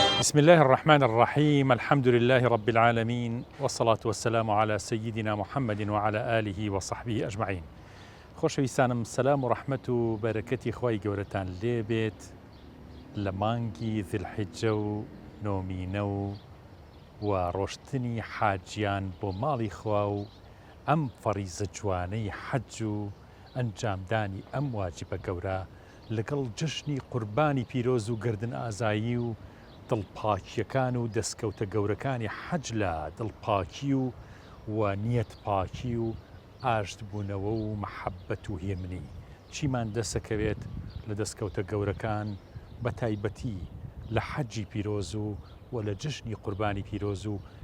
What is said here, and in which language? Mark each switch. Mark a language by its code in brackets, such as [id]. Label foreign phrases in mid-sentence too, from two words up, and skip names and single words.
[ar] بسم الله الرحمن الرحيم. الحمد لله رب العالمين، والصلاة والسلام على سيدنا محمد وعلى آله وصحبه أجمعين. [ckb] خۆشەویستانم، سەلام و ڕەحمەت و بەرەکەتی خوای گەورەتان لێبێت لە مانگی ذیلحیجە و نۆمینە و ڕۆشتنی حاجیان بۆ ماڵی خوا و ئەم فەریزە جوانەی حەج و ئەنجامدانی ئەم واجبە گەورە لەگەڵ جژنی قوربانی پیرۆز و گردن ئازایی و دڵپاکیەکان و دەستکەوتە گەورەکانی حەج لە دڵپاکی و نیەت پاکی و ئاشتبوونەوە و مەحەبەت و هێمنی چیمان دەسەکەوێت لە دەستکەوتە گەورەکان بە تایبەتی لە حەجی پیرۆز و لە جژنی قوربانی پیرۆز و